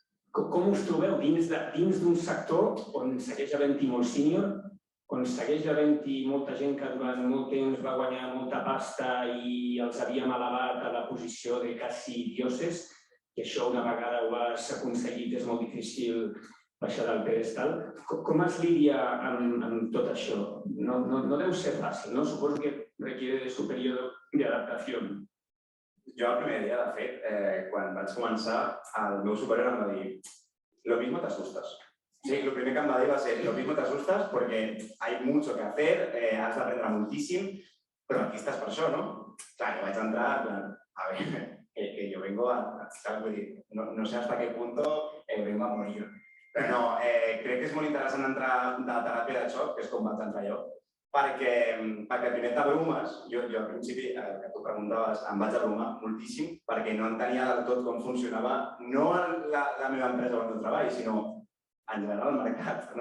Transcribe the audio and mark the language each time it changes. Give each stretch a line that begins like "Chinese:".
Catalan: Com us trobeu dins d'un sector on segueix havent-hi molt sènior, on segueix havent-hi molta gent que durant molt temps va guanyar molta pasta i els havíem elevat a la posició de quasi dioses, i això una vegada ho has aconseguit és molt difícil baixar del pedestal. Com es lidia amb tot això? No deu ser fàcil, no?
Spanish: Suposo que requiere de su periodo de adaptación.
Catalan: Jo el primer dia, de fet, quan vaig començar, el meu superior em va dir
Spanish: lo mismo te asustas.
Catalan: Sí, lo primer que em va dir va ser
Spanish: lo mismo te asustas porque hay mucho que hacer,
Catalan: has d'aprendre moltíssim, però aquí estàs per això, no? Clar, jo vaig entrar,
Spanish: a ver, que yo vengo no sé hasta qué punto vengo a morir.
Catalan: Però no, crec que és molt interessant entrar de teràpia de xoc, que és com vaig entrar jo, perquè primer t'abrumes, jo al principi, que tu preguntaves, em vaig abrumar moltíssim perquè no entenia del tot com funcionava, no la meva empresa on jo treballo, sinó en general el mercat.